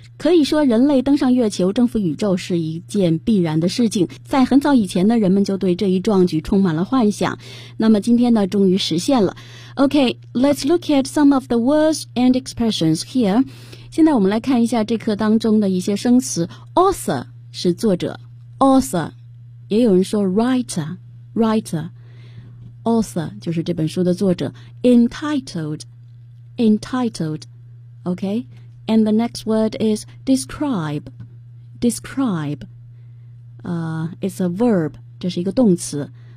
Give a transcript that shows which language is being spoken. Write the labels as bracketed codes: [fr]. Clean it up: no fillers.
[zh] 可以说人类登上月球征服宇宙是一件必然的事情。在很早以前呢，人们就对这一壮举充满了幻想。那么今天呢，终于实现了。 [en] Okay, let's look at some of the words and expressions here. [zh] 现在我们来看一下这课当中的一些生词。 Author 是作者。Author, 也有人说 writer, writer. Author 就是这本书的作者。 [en] Entitled, okay? And the next word is describe. Describe. It's a verb. [zh] 这是一个动词。